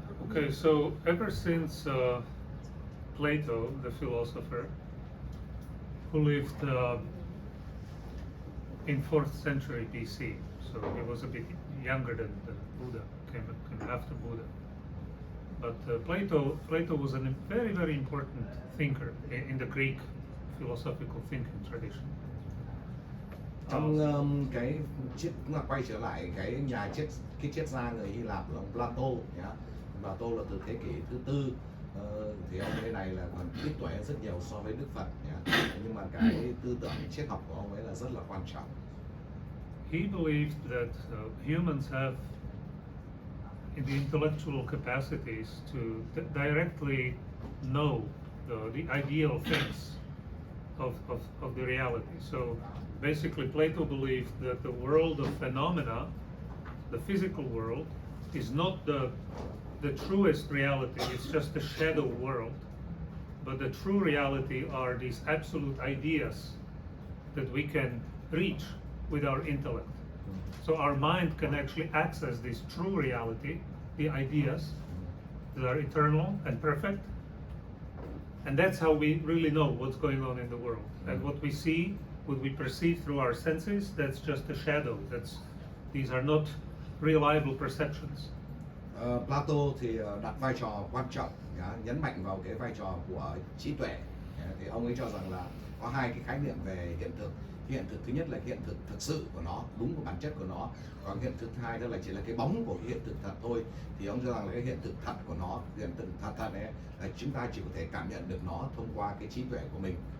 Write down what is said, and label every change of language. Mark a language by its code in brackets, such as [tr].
[en] Okay, so ever since Plato, the philosopher, who lived in 4th century BC, so he was a bit younger than Buddha, came after Buddha. But Plato was a very, very important thinker in the Greek philosophical thinking tradition. [vi] Trong cái quay trở lại cái triết gia người Hy Lạp là ông Plato nhá. Plato là từ thế kỷ thứ tư, thì ông ấy này là còn ít tuổi hơn rất nhiều so với Đức Phật nhá. Nhưng mà cái tư tưởng triết học của ông ấy là rất là quan trọng. [en] He believed that humans have the intellectual capacities to directly know the ideal things of the reality. So basically Plato believed that the world of phenomena, the physical world, is not the truest reality, it's just a shadow world. But the true reality are these absolute ideas that we can reach with our intellect. So our mind can actually access this true reality, the ideas that are eternal and perfect. And that's how we really know what's going on in the world. And what we see, what we perceive through our senses, that's just a shadow. These are not reliable perceptions. [vi] Plato thì đặt vai trò quan trọng, nhấn mạnh vào cái vai trò của trí tuệ. Thì ông ấy cho rằng là có hai cái khái niệm về hiện thực. Hiện thực thứ nhất là hiện thực thực sự của nó, đúng của bản chất của nó. Còn hiện thực thứ hai đó là chỉ là cái bóng của hiện thực thật thôi. Thì ông cho rằng là cái hiện thực thật của nó, hiện thực thật ấy, là chúng ta chỉ có thể cảm nhận được nó thông qua cái trí tuệ của mình.